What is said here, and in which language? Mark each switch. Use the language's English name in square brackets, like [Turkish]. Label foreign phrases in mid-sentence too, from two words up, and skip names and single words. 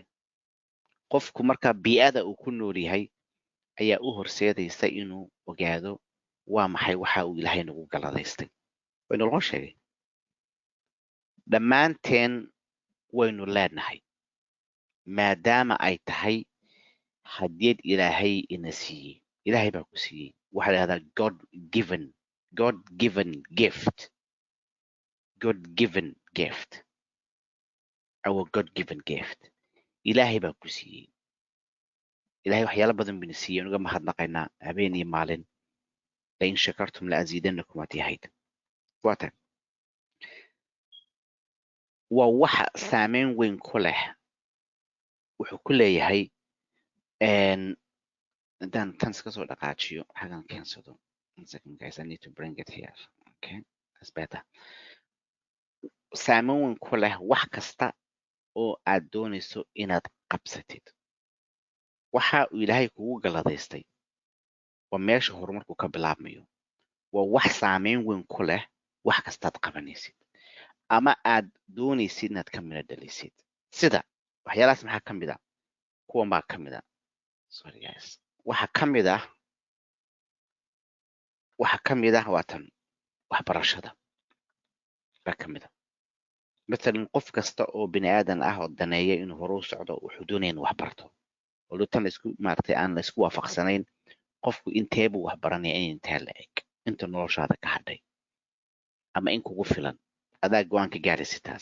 [Somali] qofku markaa bii'ada uu ku nool yahay ayaa u horseedaysa inuu ogaado waa maxay waxa uu ilaahay nagu galladaystay. waynu loo sheegay dhammaanteen waynu leenahay maadaama ay tahay hadiyad ilaahay ina siiyey. ilaahay baa ku siiyey waxaa la yidhahdaa [English] God given gift. Our God given gift. [Somali] ilaahay baa ku siiyey. ilaahay waxyaalo badan bina siiyey uga mahadnaqaynaa habeen iyo maalin. [Arabic] لئن شكرتم لأزيدنكم [Somali] waad yahayd. waatan waa waxa saameyn weyn ku leh wuxuu ku leeyahay haddaan tan iska soo dhaqaajiyo xagan keensado. [English] guys, I need to bring it here. Okay, that's better. [Somali] saameyn weyn ku leh wax kasta oo aad doonayso inaad qabsatid. waxa uu ilaahay kugu galladaystay waa meesha horumarku ka bilaabmayo. waa wax saameyn weyn ku leh wax kastaad qabanaysid ama aad doonaysid inaad ka midho dhalisid. sida waxyaalahaas maxaa ka mid a kuwan baa ka mid a [English] sorry guys [Somali] waxaa ka mid ah waa tan waxbarashada baa ka mid a. matalan qof kasta oo bini aadan ah oo daneeya inuu horu socdo wuxuu doonaya inuu wax barto oo tan aan la isku waafaqsanayn qofku inteebuu wax baranaya in intee la eg inta noloshaada ka hadhay ama in kugu filan adaa go-aanka gaaraysa taas.